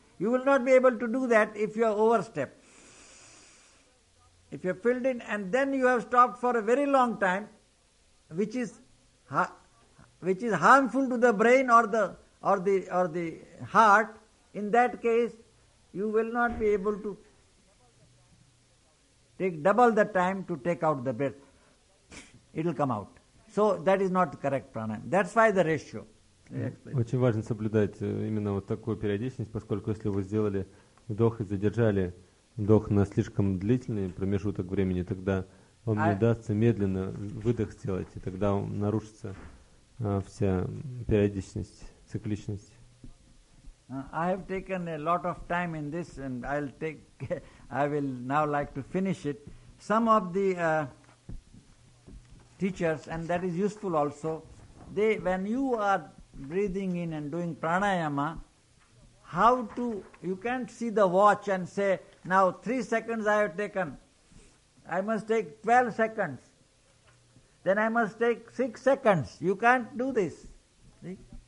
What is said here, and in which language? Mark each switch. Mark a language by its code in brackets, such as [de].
[en] You will not be able to do that if you have overstepped. If you have filled in and then you have stopped for a very long time, which is harmful to the brain or the heart, in that case, you will not be able to take double the time to take out the breath. It will come out. So that is not correct pranayama. That's why the ratio. [ru] Очень важно соблюдать именно вот такую периодичность, поскольку если вы сделали вдох и задержали вдох на слишком длительный промежуток времени, тогда вам не удастся медленно выдох сделать, и тогда нарушится вся периодичность, цикличность. [en] I have taken a lot of time in this, and I will now like to finish it. Some of the teachers, and that is useful also, they, when you are breathing in and doing pranayama, how to, you can't see the watch and say, now 3 seconds I have taken, I must take 12 seconds, then I must take 6 seconds. You can't do this. See?